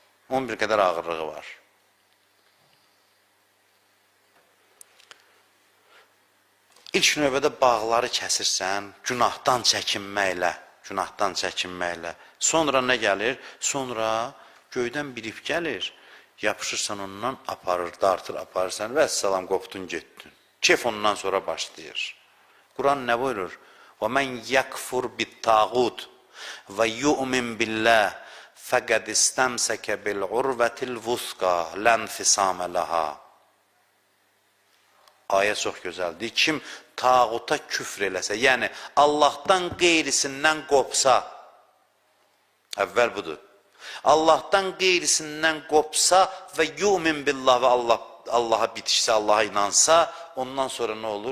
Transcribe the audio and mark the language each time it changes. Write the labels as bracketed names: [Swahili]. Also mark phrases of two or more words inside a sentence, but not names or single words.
[Azerbaijani] Onun bir qədər ağırlığı var. İlk növbədə bağları kəsirsən, günahdan çəkinməklə. Sonra nə gəlir? Sonra göydən bir ip gəlir, yapışırsan ondan, dartırsan və əssalam, qopdun, getdin. Kef ondan sonra başlayır. Quran nə buyurur? [Arabic] وَمَنْ يَكْفُرْ بِالْتَاغُوتِ وَيُؤْمِنْ بِاللّٰهِ فَقَدْ اسْتَمْسَكَ بِالْعُرْوَةِ الْوُثْقَى لَا انْفِصَامَ لَهَا. [Azerbaijani] Ayə çox gözəldir. Kim tağuta küfr eləsə, yəni Allahdan qeyrisindən qopsa, əvvəl budur. Allahdan qeyrisindən qopsa və [Arabic] يؤمن بالله [Azerbaijani] və Allaha bitişsə, Allaha inansa, ondan sonra nə olur?